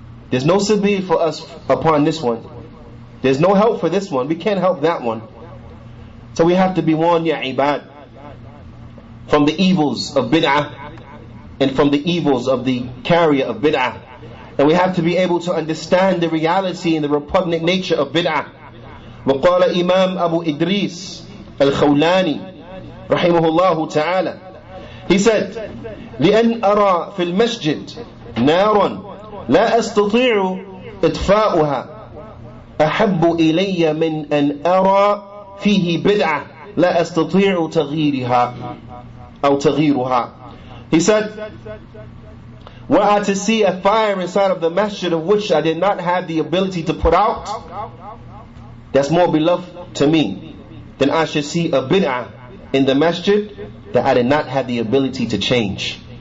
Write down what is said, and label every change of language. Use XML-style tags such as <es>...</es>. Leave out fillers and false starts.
<en>There's no sabil for us upon this one. There's no help for this one. We can't help that one. So we have to be warned, ya ibad, from the evils of bid'ah and from the evils of the carrier of bid'ah. And we have to be able to understand the reality and the repugnant nature of bid'ah.</en> <ar>وقال Imam Abu Idris al-Khawlani رحمه الله تعالى,</ar> <en>he said,</en> <ar>لأن أرى في المسجد نارا لا أستطيع إطفاؤها أحب إلي من أن أرى فيه بدعة لا أستطيع تغييرها أو تغييرها.</ar> <en>He said, were I to see a fire inside of the masjid of which I did not have the ability to put out, that's more beloved to me than I should see a bid'ah in the masjid that I did not have the ability to change.</en>